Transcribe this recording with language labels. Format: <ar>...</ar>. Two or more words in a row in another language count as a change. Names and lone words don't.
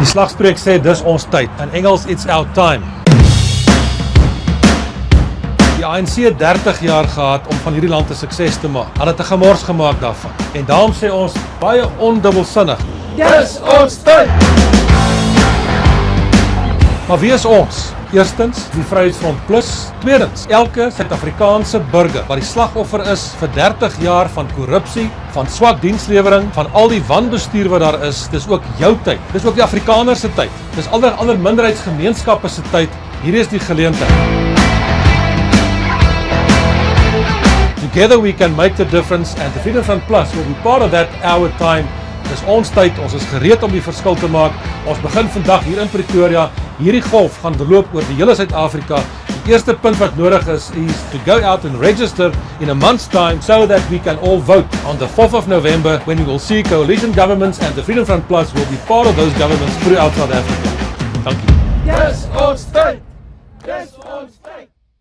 <af>Die slagspreuk sê dis ons tyd. In Engels,</af> <en>it's our time.</en> <af>Die ANC het 30 jaar gehad om van hierdie land 'n sukses te maak. Hulle het 'n gemors gemaak daarvan. En daarom sê ons baie ondubbelsinnig. Dis ons tyd! Maar wie is ons? Eerstens, die Vryheidsfront Plus. Tweedens, elke Suid-Afrikaanse burger wat die slagoffer is vir 30 jaar van korrupsie, van swak dienslewering, van al die wanbestuur wat daar is, dis ook jou tyd. Dis ook die Afrikaners se tyd. Dis ander minderheidsgemeenskappe se tyd. Hierdie is die geleentheid.</af> <en>Together we can make the difference and the Freedom Front Plus will be part of that our time.</en> <af>Dis ons tyd, ons is gereed om die verskil te maak. Ons begin vandag hier in Pretoria. Hierdie golf gaan beloop oor die hele Suid-Afrika. Die eerste punt wat nodig is</af> <en>to go out and register in a month's time so that we can all vote on the 4th of November when we will see coalition governments and the Freedom Front Plus will be part of those governments throughout South Africa. Thank you. Yes,</en> <af>ons tyd! Yes, ons tyd!</af>